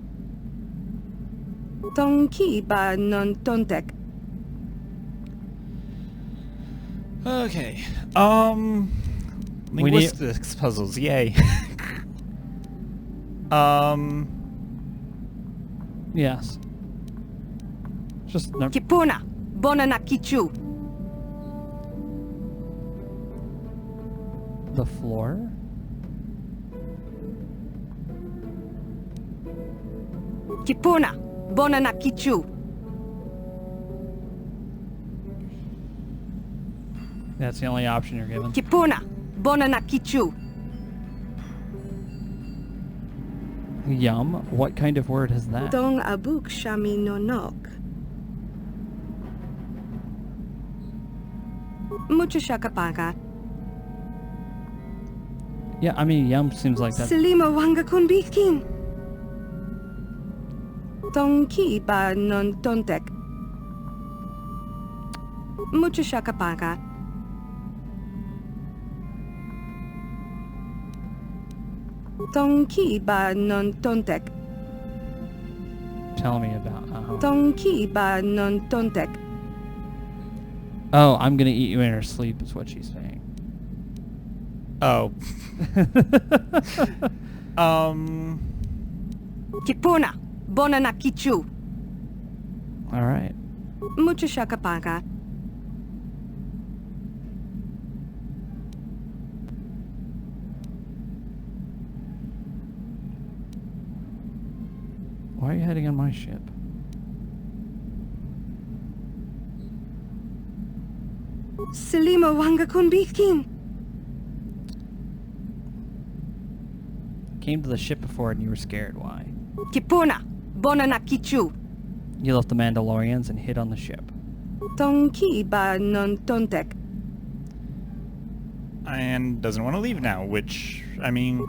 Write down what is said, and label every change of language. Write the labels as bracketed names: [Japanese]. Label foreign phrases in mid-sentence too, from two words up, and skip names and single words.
[English] Tonki ba non tontek. Okay. We need- Linguistics puzzles, yay. Yes. Just Kipuna, bona na kichu. the floor? Kipuna, bona na kichu. That's the only option you're given. Kipuna, bona na kichu. Yum? What kind of word is that? Dong abuk shami no nok. Mucho shakapaka. Yeah, I mean, yum seems like that. Selima wanga kunbitkin. Tonki ba non tontek. Mucho shakapaka. Tonki ba non tontek. Tell me about. Tonki ba non tontek. Oh, I'm gonna eat you in her sleep, is what she's saying. Oh. Kipuna, bona na kichu. All right. Mucho shakapaka. Why are you heading on my ship? Selima wanga kunbitkin. Came to the ship before and you were scared. Why? Kipuna, bona na kichu. You left the Mandalorians and hid on the ship. Tonki ba non tontek. And doesn't want to leave now, which, I mean...